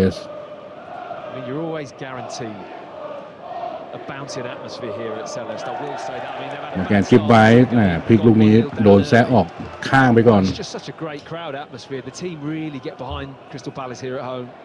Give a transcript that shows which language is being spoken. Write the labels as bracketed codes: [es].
[en] I mean, you're always guaranteed a bouncing atmosphere here at Selhurst. I will say that. I mean, again, keep by. [th] พลิกลูกนี้โดนแซะออกข้างไปก่อน [en] It's just such a great crowd atmosphere. The team really get behind Crystal Palace here at home.